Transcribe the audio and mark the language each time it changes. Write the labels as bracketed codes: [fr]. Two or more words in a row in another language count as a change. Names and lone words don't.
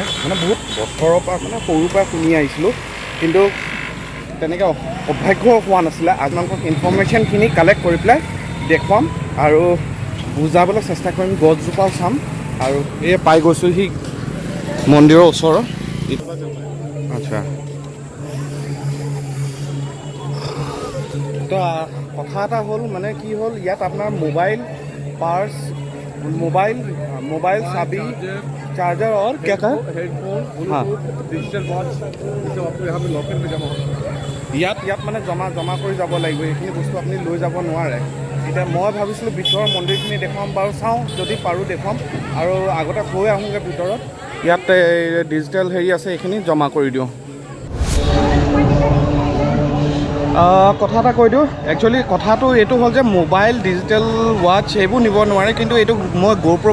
[as] মানে বহুত বছৰৰ পৰা মানে সৰুৰ পৰা শুনি আহিছিলোঁ কিন্তু তেনেকৈ সৌভাগ্য হোৱা নাছিলে আপোনালোকক [en] informationখিনি collect [as] কৰি পেলাই দেখুৱাম আৰু বুজাবলৈ চেষ্টা কৰিম গছজোপাও চাম আৰু এই পাই গৈছোঁ সি মন্দিৰৰ ওচৰৰ আচ্ছা তো কথা এটা হ'ল মানে কি হ'ল ইয়াত আপোনাৰ [en] mobile purse [hi] मोबाइल चाबी चार्जर और क्या कहा हेडफोन हाँ [en] digital watch [hi] सब आपको यहाँ पे लॉकर में जमा होगा [as] ইয়াত মানে জমা কৰি যাব লাগিব এইখিনি বস্তু আপুনি লৈ যাব নোৱাৰে এতিয়া মই ভাবিছিলোঁ ভিতৰৰ মন্দিৰখিনি দেখুৱাম বাৰু চাওঁ যদি পাৰোঁ দেখুৱাম আৰু আগতে গৈ আহোঁগৈ ভিতৰত ইয়াত ডিজিটেল হেৰি আছে এইখিনি জমা কৰি দিওঁ কথা এটা কৈ দিওঁ একচুৱেলি কথাটো এইটো হ'ল যে [en] mobile digital watch [as] এইবোৰ নিব নোৱাৰে কিন্তু এইটো মই GoPro